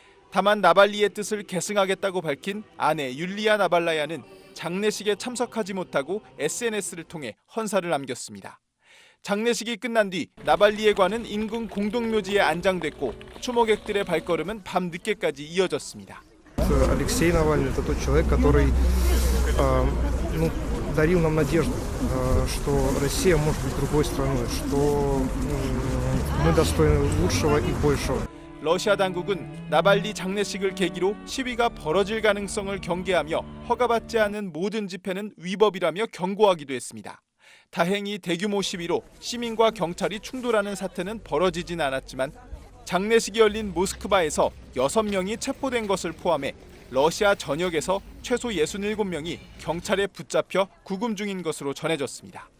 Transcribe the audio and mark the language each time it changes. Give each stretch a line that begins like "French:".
Korean: 다만 나발리의 뜻을 계승하겠다고 밝힌 아내 율리아 나발라야는 장례식에 참석하지 못하고 SNS를 통해 헌사를 남겼습니다. 장례식이 끝난 뒤 나발리의 관은 인근 공동묘지에 안장됐고 추모객들의 발걸음은 밤 늦게까지 이어졌습니다.
Russian: Алексей Навальный – это тот человек, который дарил нам надежду, что Россия может быть другой страной, что мы достойны лучшего и большего.
Korean: 러시아 당국은 나발리 장례식을 계기로 시위가 벌어질 가능성을 경계하며 허가받지 않은 모든 집회는 위법이라며 경고하기도 했습니다. 다행히 대규모 시위로 시민과 경찰이 충돌하는 사태는 벌어지진 않았지만 장례식이 열린 모스크바에서 6명이 체포된 것을 포함해 러시아 전역에서 최소 67명이 경찰에 붙잡혀 구금 중인 것으로 전해졌습니다.